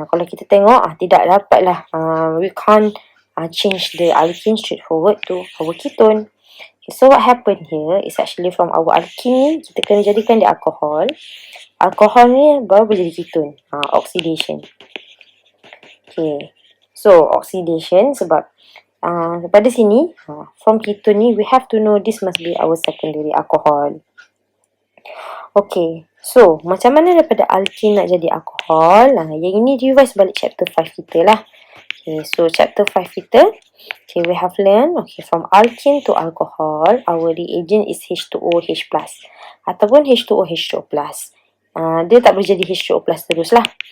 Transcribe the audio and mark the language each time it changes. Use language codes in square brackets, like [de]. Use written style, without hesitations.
[ms] Kalau kita tengok, tidak dapat lah. [en] We can't change the alkene straightforward to our ketone. Okay, so what happened here is actually from our alkene ni, [ms] kita kena jadikan dia [en] alcohol. [ms] Alcohol ni baru boleh jadi ketone. [en] Oxidation. Okay, so oxidation [ms] sebab pada sini, [en] from ketone ni, we have to know this must be our secondary alcohol. [ms] Okay, so macam mana daripada alkene nak jadi alkohol? Yang ini revise balik chapter 5 kita lah. [en] Okay, so chapter 5 kita, okay, we have learned, okay, from alkene to alcohol, our reagent is H2O, H+. [ms] Ataupun H2O, H2O+. Dia tak boleh jadi H2O+ terus lah.